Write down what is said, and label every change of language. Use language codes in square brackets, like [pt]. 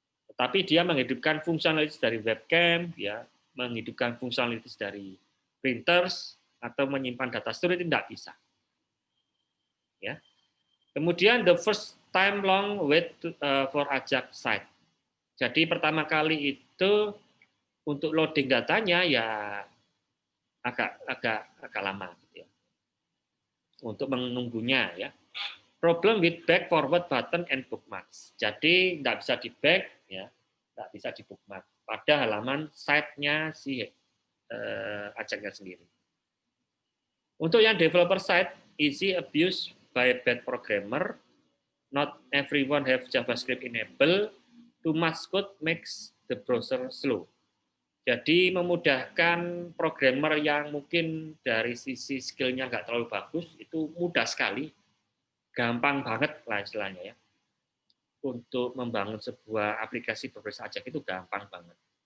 [id] Tetapi dia menghidupkan fungsionalitas dari webcam, ya, menghidupkan fungsionalitas dari printers atau menyimpan data storage tidak bisa. Ya. [en] Kemudian the first time long wait for Ajax site. [id] Jadi pertama kali itu untuk loading datanya ya agak lama gitu ya. Untuk menunggunya ya. [en] Problem with back forward button and bookmarks. [id] Jadi nggak bisa di back ya, nggak bisa di bookmark pada halaman site-nya si Ajax-nya sendiri. Untuk yang [en] developer side, easy abuse by bad programmer. Not everyone have JavaScript enabled. Too much code makes the browser slow. [id] Jadi memudahkan programmer yang mungkin dari sisi skillnya nggak terlalu bagus, itu mudah sekali, gampang banget lah istilahnya ya. Untuk membangun sebuah aplikasi berbasis Ajax itu gampang banget.